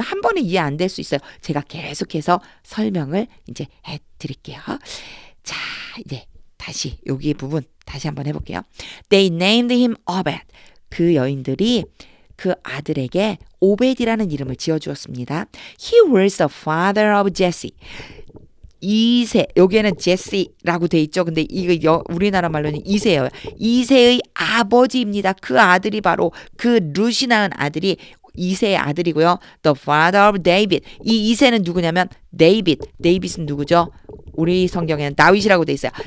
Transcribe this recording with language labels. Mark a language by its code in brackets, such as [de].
[ko] 한 번에 이해 안 될 수 있어요. 제가 계속해서 설명을 이제 해 드릴게요. 자, 이제 다시 여기 부분 다시 한번 해볼게요. [en] They named him Obed. [ko] 그 여인들이 그 아들에게 오벳이라는 이름을 지어주었습니다. [en] He was the father of Jesse. [ko] 이세 여기에는 제시라고 돼 있죠. 근데 이거 우리나라 말로는 이세예요. 이세의 아버지입니다. 그 아들이 바로 그 룻이 낳은 아들이 이세의 아들이고요. [en] The father of David. [ko] 이 이세는 누구냐면 데이빗은 누구죠? 우리 성경에는 다윗이라고 돼 있어요.